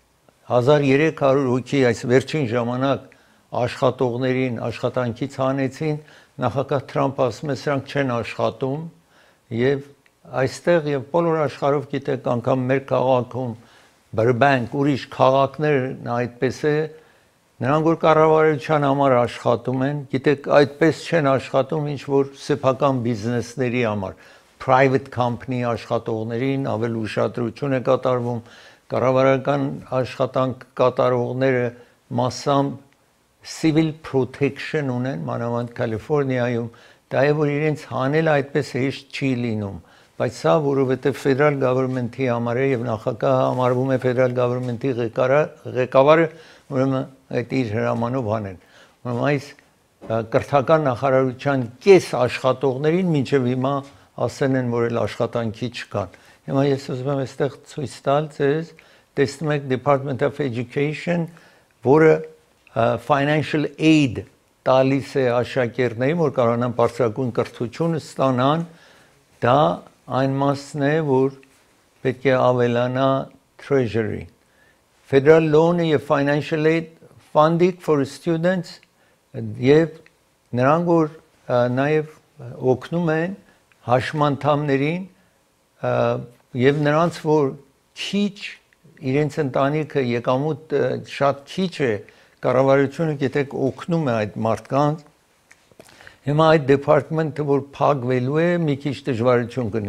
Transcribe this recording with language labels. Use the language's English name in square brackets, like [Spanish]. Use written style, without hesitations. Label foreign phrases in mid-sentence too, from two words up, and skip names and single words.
[Armenian] 1300 հոգի այս վերջին ժամանակ աշխատողներին աշխատանքից հանեցին, նախագահ Թրամփը ասում է սրանք չեն աշխատում եւ այստեղ եւ բոլոր աշխարհով գիտեք անգամ մեր քաղաքում Բրբանկ ուրիշ քաղաքներն այդպես է նրանք որ կառավարության համար աշխատում են գիտեք այդպես չեն աշխատում ինչ որ սեփական բիզնեսների համար [English] private company [Armenian] աշխատողներին ավել ուշադրություն է կատարվում կառավարական աշխատանք կատարողները massամբ [English] civil protection [Armenian] ունեն մանավանդ Կալիֆոռնիայում դա է որ իրենց հանելը այդպես հեշտ չի լինում բայց սա որովհետև [English] federal government-ի [Armenian] համար է եւ նախագահը համարվում է [English] federal government-ի [Armenian] ղեկավարը ուրեմն այդ իր հրամանով հանեն ուրեմն այս կրթական նախարարության կես աշխատողներին մինչև հիմա ասեն են որ էլ աշխատանքի չկան հիմա ես ուզում եմ այստեղ ցույց տալ ձեզ տեսնում եք Department of Education որը [English] financial aid [Armenian] տալիս է աշակերտներին որ կարողանան բարձրագույն կրթություն ստանան դա այն մասն է որ պետք է ավելանա [English] treasury federal loan [Armenian] եւ [English] financial aid funding for students [Armenian] եւ նրանք որ նաեւ օգնում են հաշմանդամներին եւ նրանց որ քիչ իրենց ընտանիքը եկամուտ շատ քիչ է կառավարությունը գիտեք օգնում է այդ մարդկանց հիմա այդ դեպարտմենտը որ փակվելու է մի քիչ դժվարություն կունի